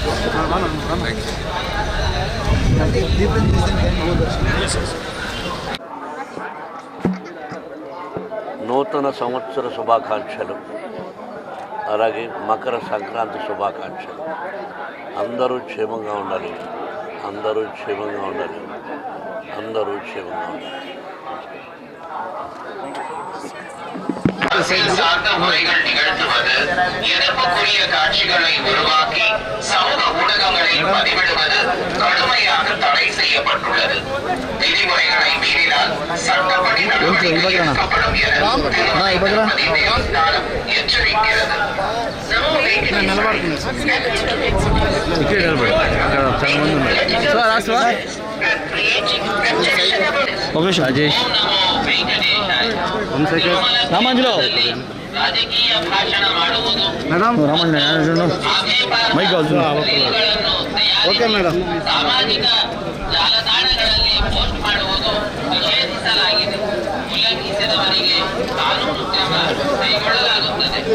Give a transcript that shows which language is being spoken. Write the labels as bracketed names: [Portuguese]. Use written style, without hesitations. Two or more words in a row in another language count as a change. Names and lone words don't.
[Telugu] నూతన సంవత్సర శుభాకాంక్షలు, అలాగే మకర సంక్రాంతి శుభాకాంక్షలు. అందరూ క్షేమంగా ఉండాలి, అందరూ క్షేమంగా ఉండాలి, అందరూ క్షేమంగా ఉండాలి. [Tamil] அரசியல் சார்ந்த முறைகள் நிகழ்த்துவது, எதிர்ப்புக்குரிய காட்சிகளை உருவாக்கி சமூக ஊடகங்களில் பதிவிடுவது கடுமையாக தடை செய்யப்பட்டுள்ளது. விதிமுறைகளை மீறினால் சட்டப்படி நடவடிக்கை எடுக்கப்படும் என எச்சரிக்கிறது. రాజేష్ రామాంజలో రామాంజన మైక్ ఓకే మేడం. [Kannada] ಸಾಮಾಜಿಕ ಜಾಲತಾಣಗಳಲ್ಲಿ ಪೋಸ್ಟ್ ಮಾಡುವುದು ನಿಷೇಧಿಸಲಾಗಿದೆ. ಉಲ್ಲಂಘಿಸಿದವರಿಗೆ ಕಾನೂನು ಕ್ರಮ ಕೈಗೊಳ್ಳಲಾಗುತ್ತದೆ.